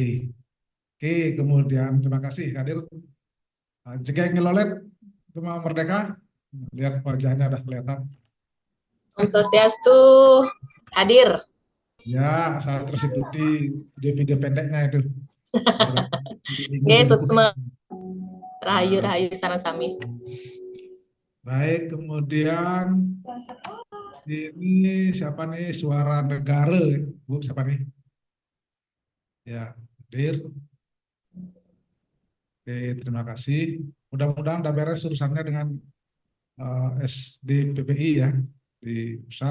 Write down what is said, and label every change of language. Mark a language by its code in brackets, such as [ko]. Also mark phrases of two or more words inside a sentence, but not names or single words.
[id] Oke, kemudian terima kasih hadir. Jika ngelolet Gema Merdeka, lihat wajahnya udah kelihatan. [ban] Om Swastiastu [id] hadir. Ya, saya terus ikuti video-video pendeknya itu. Oke, [ban] suksma. Rahayu sareng sami. [id] Baik, kemudian ini siapa nih? Suara Negara, Bu, siapa nih? Ya, hadir. Oke, terima kasih. Mudah-mudahan udah beres urusannya dengan SDPPI ya di pusat.